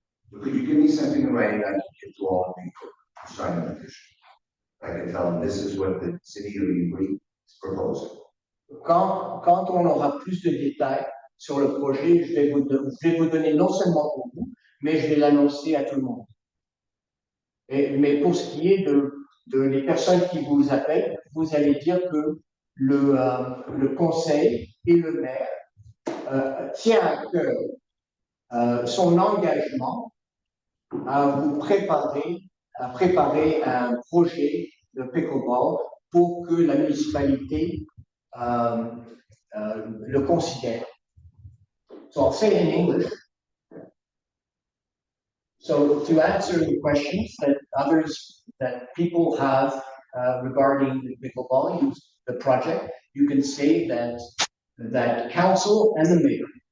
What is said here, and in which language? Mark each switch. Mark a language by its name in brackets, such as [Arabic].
[English] So could you give me something in writing I can give to all people to sign the petition? I can tell them this is what the city of Ivry is proposing. [French] Quand on aura plus de détails sur le projet, je vais vous donner non seulement pour vous, mais je vais l'annoncer à tout le monde. Mais pour ce qui est de les personnes qui vous appellent, vous allez dire que le conseil et le maire tient à cœur son engagement à vous préparer un projet de pickleball pour que la municipalité le considère. [English] So I'll say it in English. So to answer the questions that people have regarding the pickleball, the project, you can say that council and the mayor